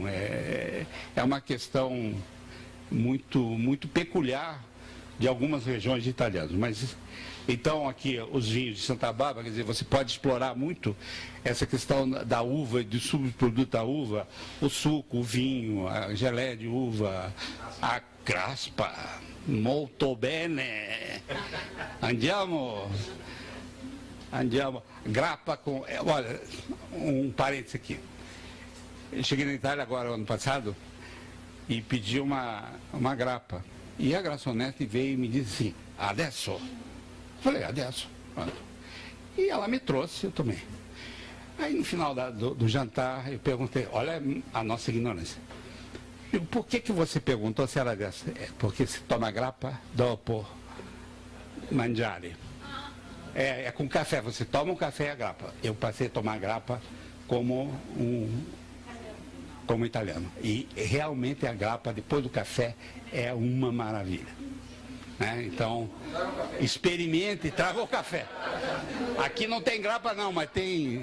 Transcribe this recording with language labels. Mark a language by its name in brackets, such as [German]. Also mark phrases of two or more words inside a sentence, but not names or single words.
[Portuguese] É uma questão muito peculiar de algumas regiões italianas. Mas, então, aqui, os vinhos de Santa Bárbara, quer dizer, você pode explorar muito essa questão da uva, do subproduto da uva, o suco, o vinho, a geleia de uva, a grappa, [Italian] molto bene. Andiamo, grappa com... [Portuguese] Olha, um parênteses aqui. Eu cheguei na Itália agora, ano passado, e pedi uma grappa. E a garçonete veio e me disse assim, adesso? Eu falei, adesso. Pronto. E ela me trouxe, eu tomei. Aí no final do jantar, eu perguntei, olha a nossa ignorância. Eu, por que você perguntou se era dessa? Porque se toma grappa [Italian] dopo mangiare. [Portuguese] É com café, você toma um café e a grappa. Eu passei a tomar grappa como italiano. E realmente a grappa, depois do café, é uma maravilha. Né? Então, experimente e traga o café. Aqui não tem grappa não, mas tem...